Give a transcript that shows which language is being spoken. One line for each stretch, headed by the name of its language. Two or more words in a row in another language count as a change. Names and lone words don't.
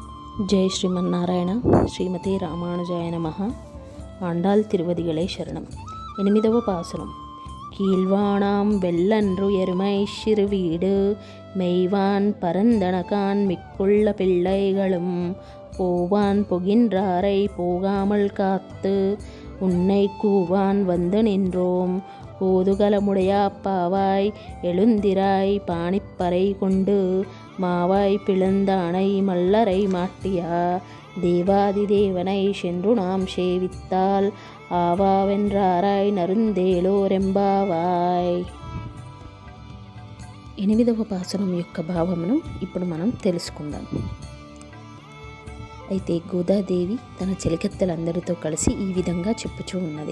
Telugu: జై శ్రీమన్నారాయణ. శ్రీమతే రామానుజాయ నమః. ఆండాళ్ తిరువదిగళే శరణం. 8వ పాసురం.
Tamil: கீழ்வானாம் வெள்ளன்று எருமை சிறுவீடு மெய்வான் பரந்தனகான் மிக்குள்ள பிள்ளைகளும் போவான் புகின்றாரை போகாமல் காத்து உன்னை கூவான் வந்து நின்றோம் கோதுகலமுடையா பாவாய் எழுந்திராய் பாணிப்பறை கொண்டு மாவாய் பிளந்தானை மல்லரை மாட்டியா தேவாதி தேவனை சென்று நாம் சேவித்தால் ஆவாவென்றாராய் அருளேலோரெம்பாவாய்.
Telugu: 8వ పాసురం యొక్క భావమును ఇప్పుడు మనం తెలుసుకుందాం. అయితే గోదాదేవి తన చెలికత్తెలందరితో కలిసి ఈ విధంగా చెప్పుచూ ఉన్నది.